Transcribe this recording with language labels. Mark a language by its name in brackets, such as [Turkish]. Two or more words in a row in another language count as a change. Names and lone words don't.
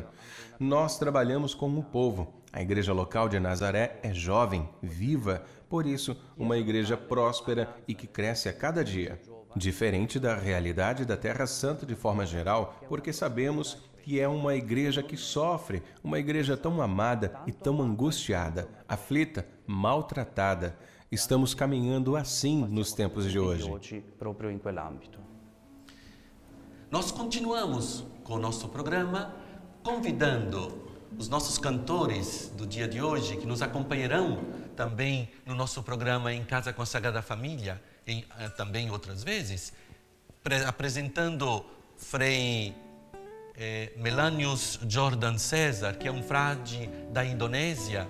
[Portuguese] Nós trabalhamos com o povo. A igreja local de Nazaré é jovem, viva, por isso, uma igreja próspera e que cresce a cada dia. Diferente da realidade da Terra Santa de forma geral, porque sabemos que é uma igreja que sofre, uma igreja tão amada e tão angustiada, aflita, maltratada. Estamos caminhando assim nos tempos de hoje. [Italian] Proprio in quell'ambito. [Portuguese] Nós continuamos com o nosso programa, convidando os nossos cantores do dia de hoje, que nos acompanharão também no nosso programa Em Casa com a Sagrada Família, também outras vezes, apresentando Frei Melanius Jordan César, que é um frade da Indonésia.